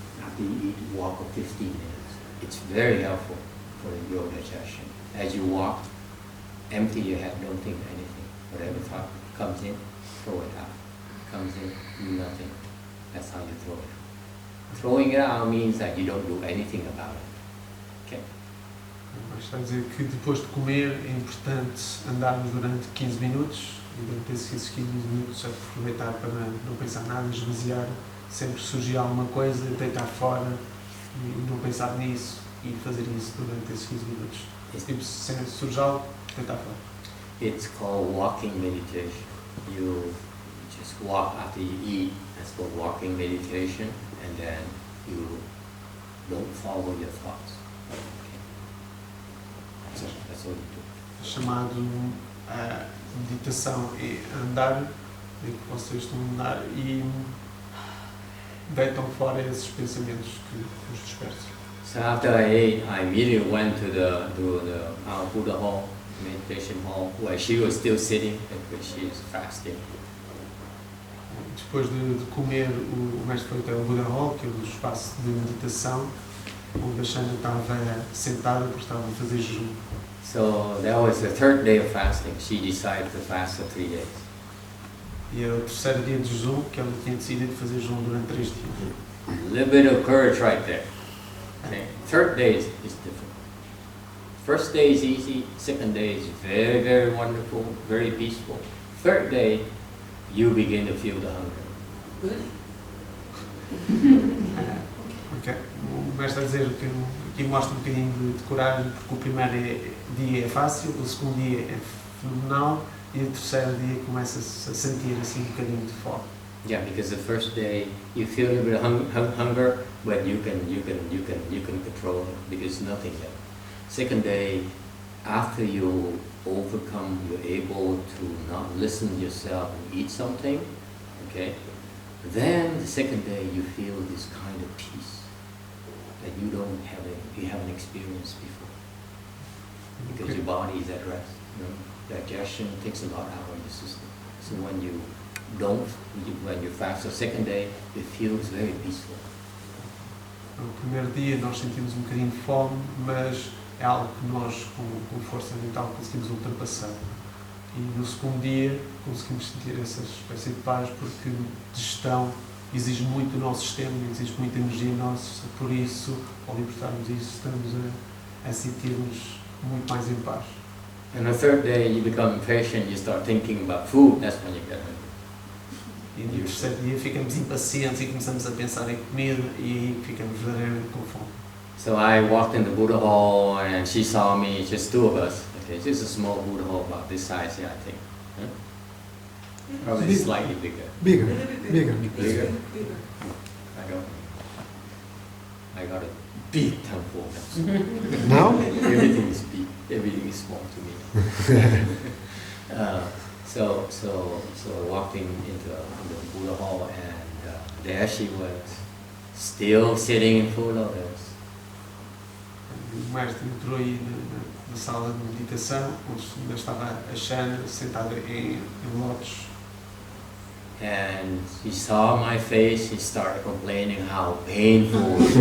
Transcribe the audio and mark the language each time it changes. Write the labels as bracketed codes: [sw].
[en] After you eat, walk for 15 minutes. It's very helpful for your digestion. As you walk, empty your head, don't think anything. Whatever thought comes in, throw it out. Comes in, nothing. That's how you throw it out. Throwing it out means that you don't do anything about it. Okay? [pt] mas está a dizer que depois de comer é importante andarmos durante 15 minutos e durante esses 15 minutos aproveitar para não pensar nada, esvaziar, sempre que surgir alguma coisa, deitar fora e não pensar nisso e fazer isso durante esses 15 minutos. Tipo, sempre surge algo, deitar fora. [en] It's called walking meditation. You just walk after you eat. That's called walking meditation, and then you don't follow your thoughts. Okay. That's what you do. [pt] Chamado a meditação é andar, em que vocês estão a andar e deitam fora esses pensamentos que os dispersam. [en] So after I ate, I immediately went to our Buddha hall, meditation hall, where she was still sitting because she is fasting. [pt] Depois de comer, o mestre foi até o Buddha Hall, que é o espaço de meditação, onde a Shana estava sentada porque estava a fazer jejum. [en] So that was the third day of fasting. She decided to fast for 3 days. [pt] E era o terceiro dia de jejum, que ela tinha decidido fazer jejum durante 3 dias. [en] A little bit of courage right there. Okay. Third day is different. First day is easy. Second day is very, very wonderful, very peaceful. Third day, you begin to feel the hunger. Really? Okay. [pt] O mestre está a dizer que aqui mostra um bocadinho de coragem, porque o primeiro dia é fácil, o segundo dia é fenomenal e o terceiro dia começa-se a sentir assim um bocadinho de fome. [en] Yeah, because the first day you feel a little bit of hunger, but you can control it because nothing there. Second day, after you overcome, you're able to not listen to yourself and eat something, okay? Then the second day you feel this kind of peace that you haven't experienced before. Because your body is at rest. You know? Digestion takes a lot out of your system. So when you fast the second day, it feels very peaceful. [pt] No primeiro dia nós sentimos um bocadinho de fome, mas é algo que nós, com força mental, conseguimos ultrapassar. E no segundo dia conseguimos sentir essa espécie de paz, porque digestão exige muito do nosso sistema, exige muita energia nossa, por isso, ao libertarmos isso, estamos a sentir-nos muito mais em paz. [en] And the third day you become impatient, you start thinking about food, that's when you get hungry. [pt] E no terceiro dia ficamos impacientes e começamos a pensar em comida e aí ficamos verdadeiramente com fome. [en] So I walked in the Buddha hall and she saw me, just two of us. Okay, this is a small Buddha hall about this size here, I think. Huh? Probably Big. slightly bigger. Bigger. Little bit Bigger. Bigger. Bigger. I got a big temple now. Now? Everything is big. Everything is small to me. So walking into the Buddha hall and there she was, still sitting in full lotus. [pt] O mestre entrou aí na sala de meditação, onde ainda estava a Shana sentada em lótus. [en] And she saw my face, she started complaining how painful.